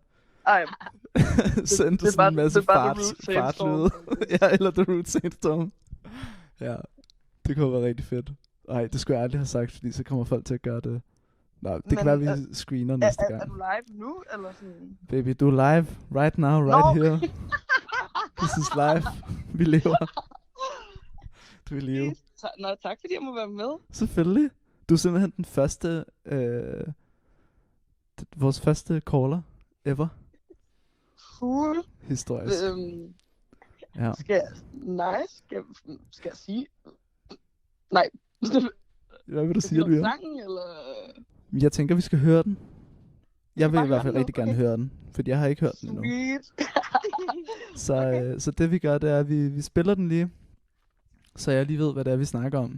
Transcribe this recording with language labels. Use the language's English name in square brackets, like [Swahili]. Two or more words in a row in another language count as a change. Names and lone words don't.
[Danish] Ej, sendt sådan en masse fartlyde. Ja, eller The Root Sandstorm. Ja, det kunne være rigtig fedt. Ej, det skulle jeg aldrig have sagt, fordi så kommer folk til at gøre det Nå, det kan være, vi screener næste gang. Er du live nu, eller sådan? [English] Baby, [Danish] du er live [English] right now, right here. This is live. [Danish] Vi lever. Du er i live. Nå, tak fordi jeg må være med. Selvfølgelig. Du er simpelthen den første, vores første [English] caller ever. [Danish] Cool. Historisk. Ja. Skal jeg sige? Nej. Hvad vil du sige, Elvira? Sangen, eller? Jeg tænker, vi skal høre den. Jeg vil i hvert fald rigtig gerne høre den, fordi jeg har ikke hørt den endnu. Så det vi gør, det er, at vi spiller den lige, så jeg lige ved, hvad det er, vi snakker om.